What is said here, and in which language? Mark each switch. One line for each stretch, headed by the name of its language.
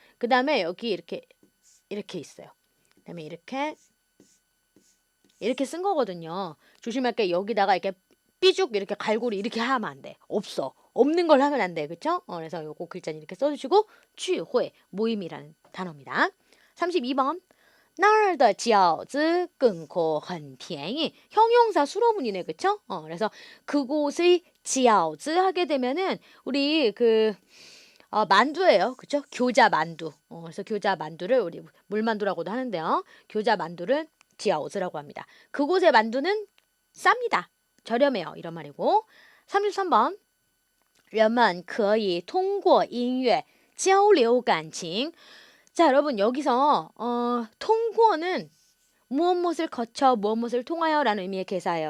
Korean: 그 다음에 여기 이렇게 있어요. 그 다음에 이렇게 쓴 거거든요. 조심할 게 여기다가 이렇게 삐죽 이렇게 갈고리 이렇게 하면 안 돼. 없는 걸 하면 안 돼. 그쵸? 그래서 요거 글자는 이렇게 써주시고 聚会 모임이라는 단어입니다.
Chinese: 32번 那儿的饺子更口很便宜
Korean: 형용사 수로문이네. 그쵸? 그래서 그곳의 饺子 하게 되면은 우리 만두예요. 그쵸? 교자 만두. 그래서 교자 만두를 우리 물만두라고도 하는데요. 교자 만두를 饺子라고 합니다. 그곳의 만두는 쌉니다. 저렴해요. 이런 말이고.
Chinese: 33번 人们可以通过音乐交流感情.
Korean: 자, 여러분 여기서 통고는 무엇을 거쳐 무엇을 통하여 라는 의미의 개사예요.